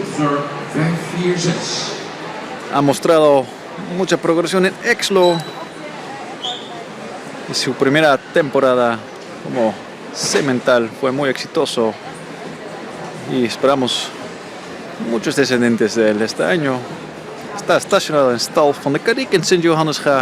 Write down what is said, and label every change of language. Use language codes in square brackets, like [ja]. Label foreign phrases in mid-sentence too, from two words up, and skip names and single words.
[es] Ha mostrado mucha progresión en Exlo y su primera temporada como Semental fue muy exitoso y esperamos muchos descendientes de él este año. Está estacionado en stal van de Carrick en Sint Johannesga.